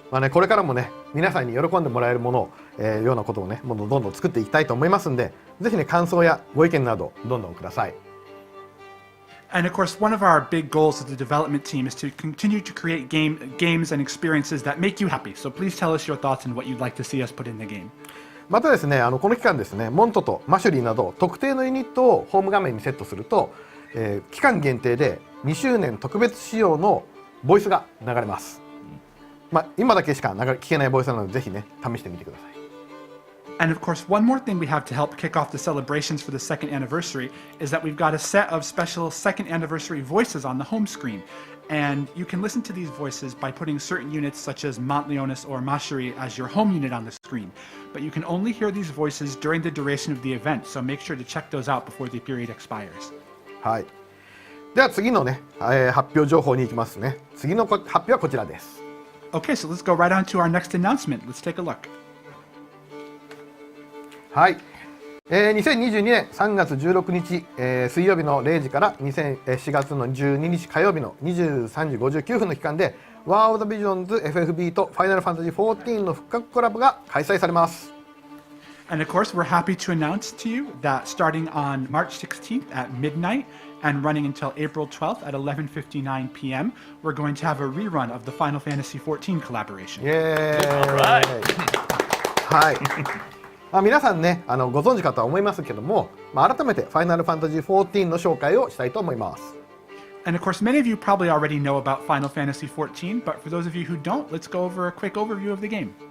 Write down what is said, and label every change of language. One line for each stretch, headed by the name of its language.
Japanese: これからもね、皆さんに喜んでもらえるものを、ようなことをね、どんどん作っていきたいと思いますんで、ぜひね、感想やご意見などどんどんください。
English: And of course, one of our big goals of the development team is to continue to create games and experiences that make you happy. So please tell us your thoughts and what you'd like to see us put in the game.
Japanese: またですね、この期間ですね、モントとマシュリーなど特定のユニットをホーム画面にセットすると、期間限定で2周年特別仕様のボイスが流れます。今だけしか聞けないボイスなので、ぜひね、試してみてください。
English: And of course, one more thing we have to help kick off the celebrations for the second anniversary is that we've got a set of special second anniversary voices on the home screen. And you can listen to these voices by putting certain units such as Montleonis or Mashiri as your home unit on the screen. But you can only hear these voices during the duration of the event, so make sure to check those out before the period expires.
Japanese: はい。では次のね、発表情報に行きますね。次の発表はこちらです。
English: Okay, so let's go right on to our next announcement. Let's take a look.
Japanese: はい。 2022年3月16日、水曜日の0時から4月の12日火曜日の23時59分の期間で WORLD VISIONS FFBE と Final Fantasy XIV の復刻コラボが開催されます。
English: And of course, we're happy to announce to you that starting on March 16th at midnight and running until April 12th at 11:59 p.m., we're going to have a rerun of the Final Fantasy XIV collaboration.
Japanese: イエーイ
English: Alright.
Japanese: はい。皆さんね、ご存知かとは思いますけども、改めて Final Fantasy XIV の紹介をしたいと思います。
English: And of course, many of you probably already know about Final Fantasy XIV, but for those of you who don't, let's go over a quick overview of the game.